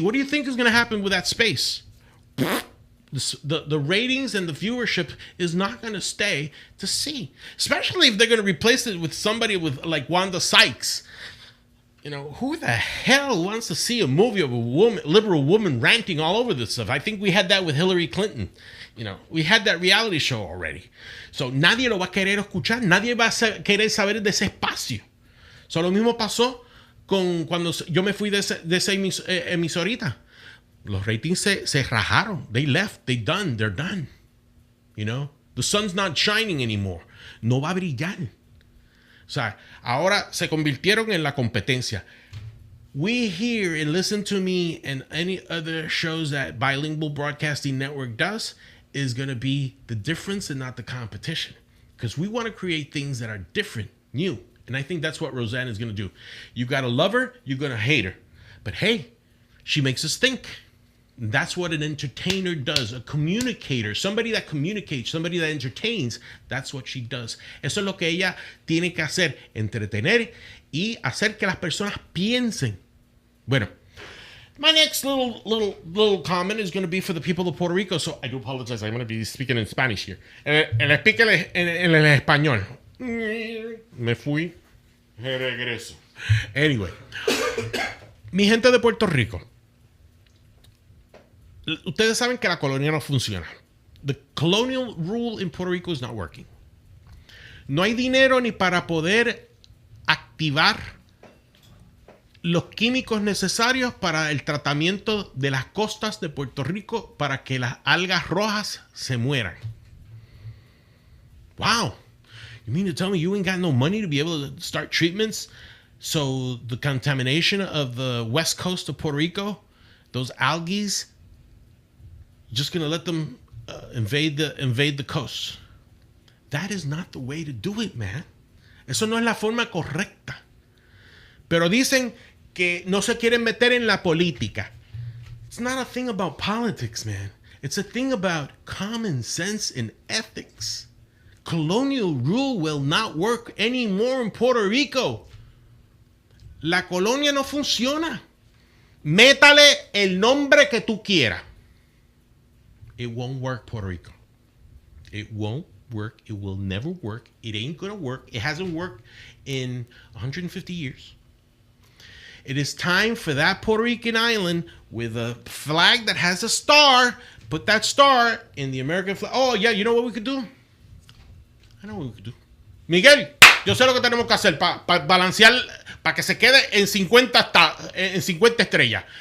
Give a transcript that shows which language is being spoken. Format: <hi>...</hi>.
<en>What do you think is going to happen with that space? The ratings and the viewership is not going to stay to see, especially if they're going to replace it with somebody with like Wanda Sykes. You know, who the hell wants to see a movie of a woman, liberal woman ranting all over this stuff? I think we had that with Hillary Clinton. You know, we had that reality show already.</en> <es>So nadie lo va a querer escuchar. Nadie va a querer saber de ese espacio. So lo mismo pasó con cuando yo me fui de esa emisorita. Los ratings se rajaron.</es> <en>They left. They're done. You know, the sun's not shining anymore.</en> <es>No va a brillar. O sea, ahora se convirtieron en la competencia.</es> <en>We hear and listen to me and any other shows that Bilingual Broadcasting Network does is going to be the difference and not the competition. Because we want to create things that are different, new. And I think that's what Roseanne is going to do. You got to love her, you're going to hate her. But hey, she makes us think. That's what an entertainer does, a communicator, somebody that communicates, somebody that entertains. That's what she does.</en> <es>Eso es lo que ella tiene que hacer, entretener y hacer que las personas piensen. Bueno,</es> <en>My next little comment is going to be for the people of Puerto Rico. So I do apologize. I'm going to be speaking in Spanish here.</en> <es>El speak en el español. Me fui. Regreso. Anyway. Mi gente de Puerto Rico. Ustedes saben que la colonia no funciona.</es> <en>The colonial rule in Puerto Rico is not working.</en> <es>No hay dinero ni para poder activar los químicos necesarios para el tratamiento de las costas de Puerto Rico para que las algas rojas se mueran.</es> <en>Wow. You mean to tell me you ain't got no money to be able to start treatments so the contamination of the west coast of Puerto Rico, those algae, just going to let them invade the coast? That is not the way to do it, man.</en> <es>Eso no es la forma correcta. Pero dicen que no se quieren meter en la política.</es> <en>It's not a thing about politics, man. It's a thing about common sense and ethics. Colonial rule will not work anymore in Puerto Rico.</en> <es>La colonia no funciona. Métale el nombre que tú quieras.</es> <en>It won't work, Puerto Rico. It won't work. It will never work. It ain't gonna work. It hasn't worked in 150 years. It is time for that Puerto Rican island with a flag that has a star. Put that star in the American flag. Oh, yeah, you know what we could do? I know what we could do.</en> <es>Miguel, yo sé lo que tenemos que hacer para balancear, para que se quede en 50 estrellas.</es>